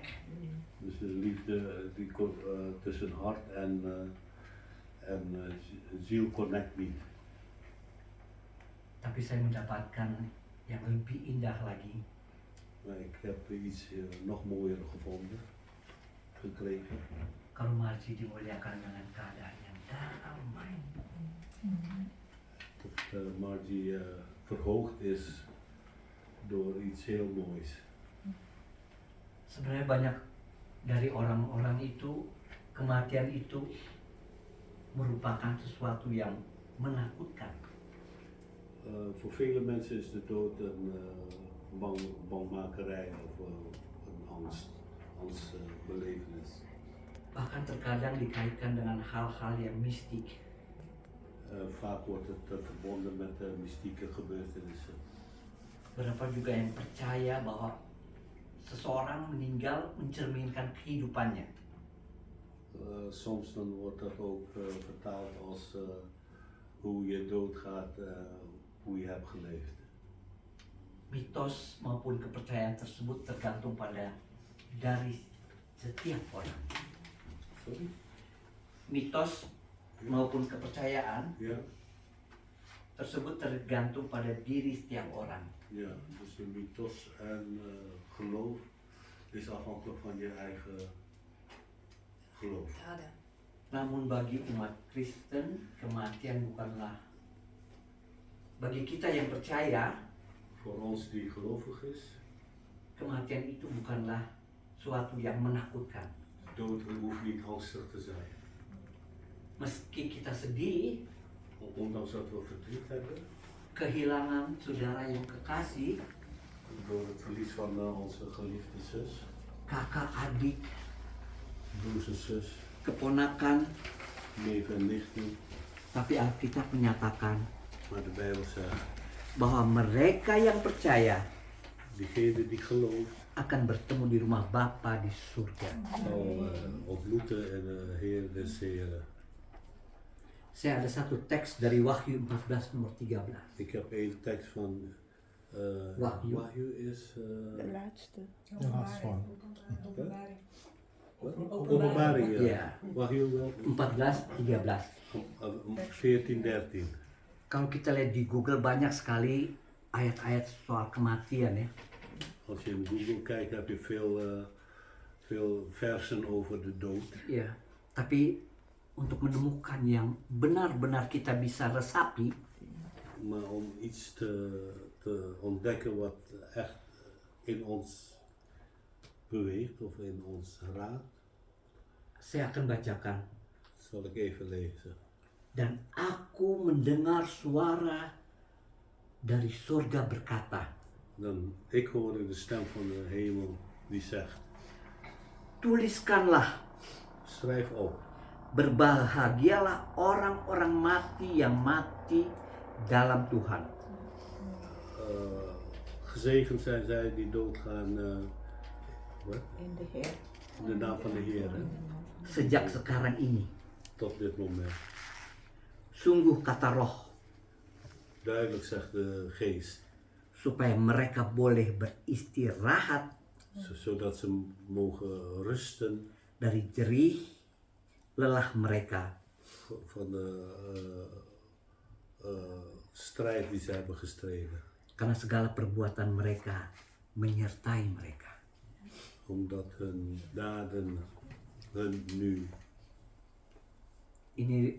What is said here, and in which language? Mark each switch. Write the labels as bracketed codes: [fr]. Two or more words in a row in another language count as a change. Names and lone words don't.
[nl] Dus de liefde die tussen hart en ziel connect niet. [id] Tapi saya mendapatkan yang lebih indah lagi. [nl] Maar ik heb iets nog mooier gevonden, gekregen. [id] Kalau Marji dimuliakan dengan keadaan yang damai. [nl] Dat Margie verhoogd is door iets heel moois. [id] Sebenarnya banyak dari orang-orang itu, kematian itu merupakan sesuatu yang menakutkan. [nl] Voor vele mensen is de dood een bangmakerij of een angstbelevenis. [id] Bahkan terkadang dikaitkan dengan hal-hal yang mistik. [nl] Vaak wordt het verbonden met mystieke gebeurtenissen. [id] Beberapa juga yang percaya bahwa seseorang meninggal mencerminkan kehidupannya. [nl] Soms dan wordt dat ook vertaald als hoe je doodgaat, hoe je hebt geleefd. [id] Mitos maupun kepercayaan tersebut tergantung dari setiap orang. [nl] Sorry? [id] Mitos maupun kepercayaan [nl] Ja? [id] tersebut tergantung pada diri setiap orang. [nl] Ja, dus de mythos en geloof is afhankelijk van je eigen geloof. [id] Namun bagi umat Kristen, kematian bukanlah, bagi kita yang percaya, [nl] Voor ons die gelovig is, [id] kematian itu bukanlah suatu yang menakutkan. [nl] dood hoeft niet angstig te zijn. [id] Meski kita sedih, [nl] Ondanks dat we verdriet hebben, [id] kehilangan saudara yang kekasih, [nl] door het verlies van onze geliefde zus, [id] kakak, adik, [nl] broers en zus, [id] keponakan, [nl] neef en nichten, [id] tapi Alkitab menyatakan [nl] maar de Bijbel zegt, [id] bahwa mereka yang percaya [nl] diegene die gelooft, [id] akan bertemu di rumah Bapa di surga. [nl] zal ontmoeten in de Heer des Heren. [id] Saya ada satu teks dari Wahyu 14 nomor 13. [nl] Ik heb één tekst van Wahyu. Wahyu is De laatste. De laatste one. Openbaring, ja. Ja. Wahyu wel. 14, 13. 14, 13. [id] Kalau kita lihat di Google banyak sekali ayat-ayat soal kematian ya. [nl] Als je in Google kijkt heb je veel versen over de dood. [id] Ya, tapi untuk menemukan yang benar-benar kita bisa resapi, [nl] maar om iets te ontdekken wat echt in ons beweegt of in ons raakt, [id] Saya akan bacakan. [nl] zal ik even lezen. [id] Dan aku mendengar suara dari surga berkata, [nl] Dan ik hoorde de stem van de hemel die zegt, [id] tuliskanlah, [nl] schrijf op, [id] berbahagialah orang-orang mati yang mati dalam Tuhan. [nl] gezegend zijn zij die doodgaan wat? In de Heer. In de naam van de Heer, [id] Sejak sekarang ini, [nl] tot dit moment. [id] sungguh kata roh, [nl] Duidelijk zegt de geest, [id] supaya mereka boleh beristirahat [nl] zodat ze mogen rusten [id] dari jerih lelah mereka, [nl] van de strijd die ze hebben gestreden. [id] karena segala perbuatan mereka menyertai mereka. [nl] Omdat hun daden hun nu [id] Ini